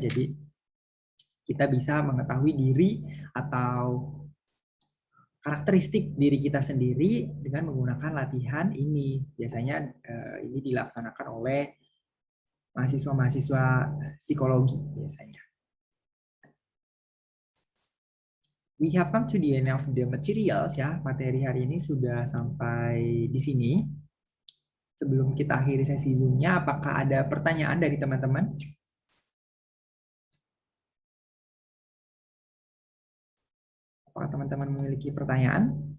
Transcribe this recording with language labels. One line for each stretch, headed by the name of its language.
Indonesian: Jadi kita bisa mengetahui diri atau karakteristik diri kita sendiri dengan menggunakan latihan ini. Biasanya ini dilaksanakan oleh mahasiswa-mahasiswa psikologi biasanya.
English: We have come to the end of the materials ya.
Indonesian: Materi hari ini sudah sampai di sini. Sebelum kita akhiri sesi Zoom-nya, apakah ada pertanyaan dari teman-teman? Apakah teman-teman memiliki pertanyaan?